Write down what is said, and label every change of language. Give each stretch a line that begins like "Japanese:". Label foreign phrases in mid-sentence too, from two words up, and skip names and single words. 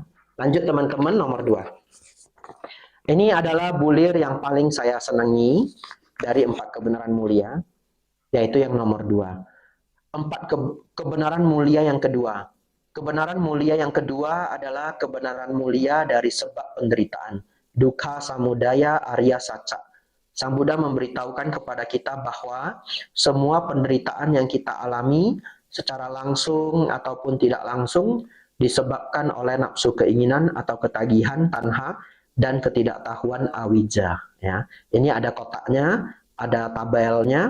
Indonesian: Lanjut teman-teman, nomor 2. Ini adalah bulir yang paling saya senangi dari 4 kebenaran mulia. Yaitu yang nomor 2. 4 kebenaran mulia yang kedua. Kebenaran mulia yang kedua adalah kebenaran mulia dari sebab penderitaan.
Pali: Dukkha samudaya arya saca.
Indonesian: Sang Buddha memberitahukan kepada kita bahwa semua penderitaan yang kita alami secara langsung ataupun tidak langsung disebabkan oleh nafsu keinginan atau ketagihan tanha dan ketidaktahuan awija. Ya, ini ada kotaknya, ada tabelnya.